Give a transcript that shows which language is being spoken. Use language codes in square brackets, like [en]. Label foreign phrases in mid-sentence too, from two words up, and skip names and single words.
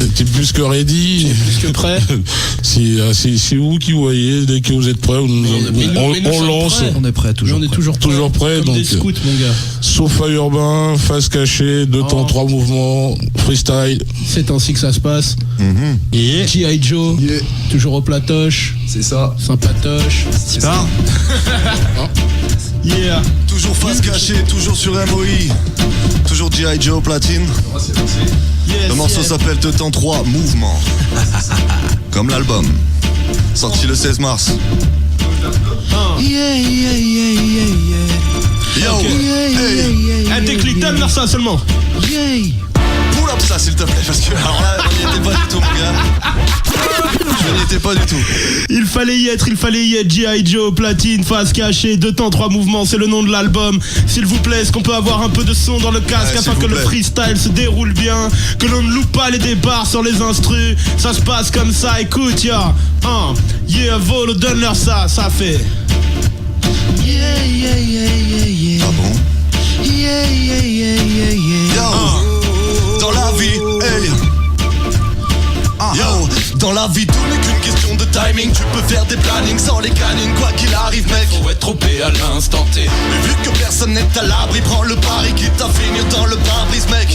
[fr] T'es plus que ready. Plus que prêt. C'est vous qui voyez. Dès que vous êtes prêts, on lance. On est prêt, toujours. On est toujours prêt. Comme Donc, des scouts, mon gars. Sofa urbain, face cachée, 2 temps, 3 mouvements, freestyle. C'est ainsi que ça se passe. Yeah. G.I. Joe, Yeah. toujours au platoche, C'est ça. sympatoche. C'est ça. Yeah. Toujours face cachée, toujours sur MOI. Toujours G.I. Joe platine. Yes, Le morceau yes. s'appelle Te Temps 3 Mouvement. Comme l'album. Sorti le 16 mars. [en] Yeah, yeah, yeah, yeah, yeah. [fr] Yo, Ok. hey, Un déclic, donne-leur ça seulement. Yeah. [en] pull up [fr] ça s'il te plaît, parce que alors là, on n'y était pas du tout, mon gars. Je n'y étais pas du tout. Il fallait y être, G.I. Joe, platine, face cachée, 2 temps, 3 mouvements, c'est le nom de l'album. S'il vous plaît, est-ce qu'on peut avoir un peu de son dans le casque Ouais, afin s'il que vous le plaît. freestyle se déroule bien, que l'on ne loupe pas les départs sur les instrus. Ça se passe comme ça, écoute, ya. Volo, donne-leur ça fait. [en] Yeah, yeah, yeah, yeah, yeah. [fr] Ah bon? [en] Yeah, yeah, yeah, yeah, yeah. [fr] Yo, dans la vie, hey. Yo, dans la vie, tout n'est qu'une question de timing. Tu peux faire des plannings sans les cannings, quoi qu'il arrive, mec. Faut être trompé à l'instant T. Mais vu que personne n'est à l'abri, prends le pari quitte à finir dans le pare-brise, mec.